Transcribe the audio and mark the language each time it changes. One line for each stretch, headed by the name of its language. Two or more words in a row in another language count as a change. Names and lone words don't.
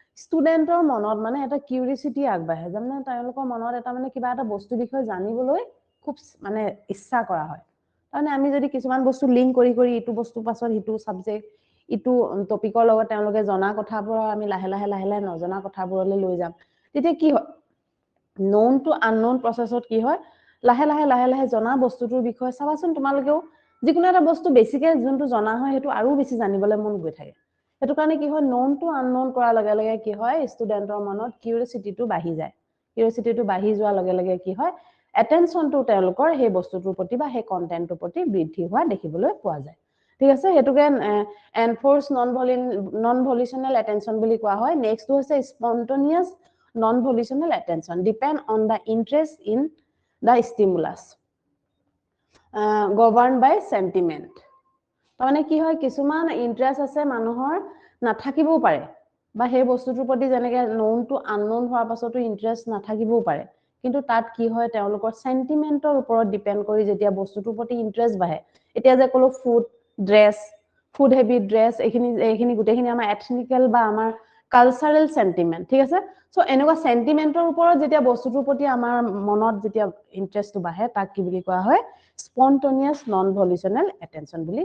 Assamese: ষ্টুডেন্টৰ মনত মানে এটা কিউৰিসিটি আগবাঢ়ে যেনে তেওঁলোকৰ মনত এটা মানে কিবা এটা বস্তু বিষয় জানিবলৈ খুব মানে ইচ্ছা কৰা হয় তাৰমানে আমি যদি কিছুমান বস্তু লিংক কৰি কৰি ইটো বস্তু পাছত হিটো সাবজেক্ট ইটো টপিকৰ লগত তেওঁলোকে জনা কথাবোৰ আমি লাহে লাহে নজনা কথাবোৰলৈ লৈ যাম তেতিয়া কি হয়
English: known to unknown
Assamese: processত কি হয় লাহে লাহে জনা বস্তুটোৰ বিষয়ে চাবাচোন তোমালোকেও যিকোনো এটা বস্তু বেছিকে যোনটো জনা হয় হেতু আৰু বেছি জানিবলৈ মন গৈ থাকে হেতু কাৰণে কি হয়
English: known to unknown
Assamese: কৰাৰ লগে লগে কি হয় ষ্টুডেন্টৰ মনত কিউৰিয়সিটিটো বাঢ়ি যায় কিউৰিয়সিটিটো বাঢ়ি যোৱাৰ লগে লগে কি হয় এটেনশনটো তেওঁলোকৰ সেই বস্তুটোৰ প্ৰতি বা সেই কন্টেন্টৰ প্ৰতি বৃদ্ধি হোৱা দেখিবলৈ পোৱা যায় ঠিক আছে হেতুকে
English: enforced non volitional attention
Assamese: বুলি কোৱা হয় নেক্সট হৈছে
English: spontaneous non volitional attention depend on the interest in the stimulus governed by sentiment
Assamese: তাৰমানে কি হয় কিছুমান ইন্টারেস্ট আছে মানুহৰ নাথাকিবও পাৰে বা সেই বস্তুটোৰ প্ৰতি যেনেকে
English: known to unknown
Assamese: হোৱাৰ পাছতো ইন্টারেস্ট নাথাকিবও পাৰে কিন্তু তাত কি হয় তেওঁলোকৰ সেন্টিমেন্টৰ ওপৰত ডিপেন্ড কৰি যেতিয়া বস্তুটোৰ প্ৰতি ইন্টারেস্ট বাঢ়ে এতিয়া যে কলো
English: food dress food heavy dress
Assamese: এইখিনি গুটেখিনি আমাৰ এথনিক্যাল বা আমাৰ
English: cultural sentiment
Assamese: ঠিক আছে সো এনেকুৱা সেন্টিমেন্টৰ ওপৰত যেতিয়া বস্তুটোৰ প্ৰতি আমাৰ মনত যেতিয়া ইন্টারেস্টটো বাঢ়ে তাক কি বুলি কোৱা হয়
English: spontaneous non volitional attention
Assamese: বুলি